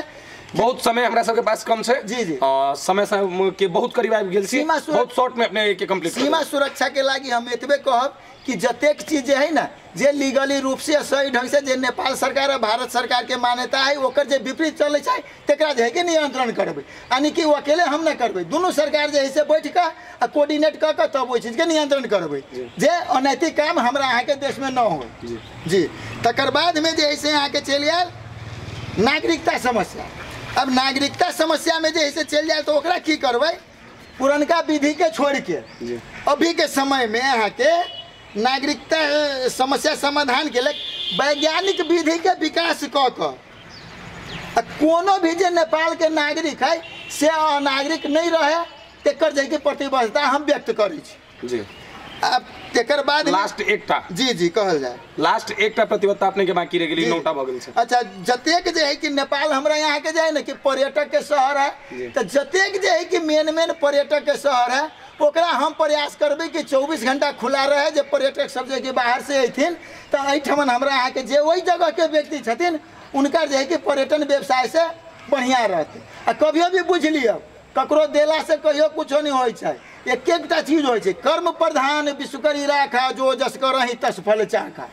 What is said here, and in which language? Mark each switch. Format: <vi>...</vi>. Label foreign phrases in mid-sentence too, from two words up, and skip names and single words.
<mai>बहुत समय हमरा सबके पास कम छै। जी जी। समय के बहुत करीब आबि गेल छी, बहुत शॉर्ट में अपने के कंप्लीट। सीमा सुरक्षा के लागी हम एतबे कहब कि जतेक चीज जे है ना, जे लीगली रूप से सही ढंग से जे नेपाल सरकार और भारत सरकार के मान्यता है ओकर जे विपरीत चले छै तेकरा जे है कि नियंत्रण करबे। यानी कि वो अकेले हम न करबे, दोनों सरकार जे है से बैठ के आ कोऑर्डिनेट क के तब वो चीज के नियंत्रण करबे जे अनैतिक काम हमरा अहाँ के देश में न हो। जी। तकर बाद में जे है से अहाँ के चल आयल नागरिकता समस्या। अब नागरिकता समस्या में जे है से चल जाए तो ओकरा की करबे, पुरनका विधि के छोड़ के अभी के समय में अहाँ के नागरिकता समस्या समाधान के लिए वैज्ञानिक विधि के विकास क कोनो भी जे नेपाल के नागरिक है से अनागरिक नहीं रहे तेकर जे के प्रतिबद्धता हम व्यक्त करै छी। जी। अब तेकर बाद लास्ट एकटा। जी जी कहल जाए, लास्ट एकटा प्रतिबद्धता अपने के बाकी रह गेली, 9टा भ गेल छै। अच्छा, जतेक जे है कि नेपाल हमरा यहाँ के जाए ना कि पर्यटक के शहर है, तो जतेक जे है कि मेन पर्यटक के शहर है ओकरा हम प्रयास करबे कि 24 घंटा खुला रहे। जे पर्यटक सब जे बाहर से अथिन तो एहिठमन हमरा यहाँ के जे वही जगह के व्यक्ति छथिन उनका जे है कि पर्यटन व्यवसाय से बढ़िया रहते। आ कभियो भी बुझ लियो ककरो देला से कहियो कुछो नहीं होय छै, एक एकटा चीज होय छै,</mai> <awa>कर्म प्रधान विश्वकरी राखा जो जस करहि तस फल चाखा।</awa>